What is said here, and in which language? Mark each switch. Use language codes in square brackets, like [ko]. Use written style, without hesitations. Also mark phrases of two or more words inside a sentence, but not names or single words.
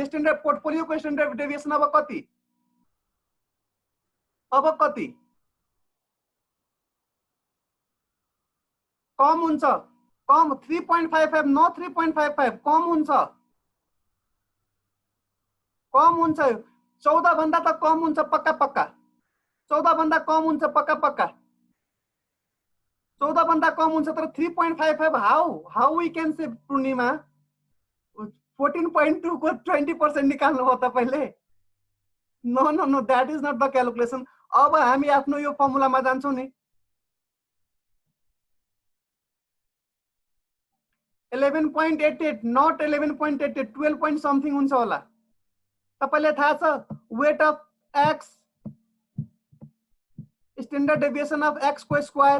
[ne] स्ट्यान्डर्ड पोर्टफोलियोको [en] standard deviation [ne] अब कति? कम हुन्छ, कम 3.55 न 3.55, कम हुन्छ, 14 भन्दा त कम हुन्छ पक्का, 14 भन्दा कम हुन्छ पक्का, 14 भन्दा कम हुन्छ। तर 3.55 [en] how we can say [ne] पूर्णिमा 14.2 को 20% निकाल्नु हो तपाईले। [en] No no no, that is not the calculation. [ne] अब हामी आफ्नो यो फर्मुलामा जान्छौँ नि। 11.88 नट 11.88, 12 [en] point something [ne] हुन्छ होला। तपाईलाई थाहा छ [en] weight of x standard deviation of x [ne] को स्क्वायर।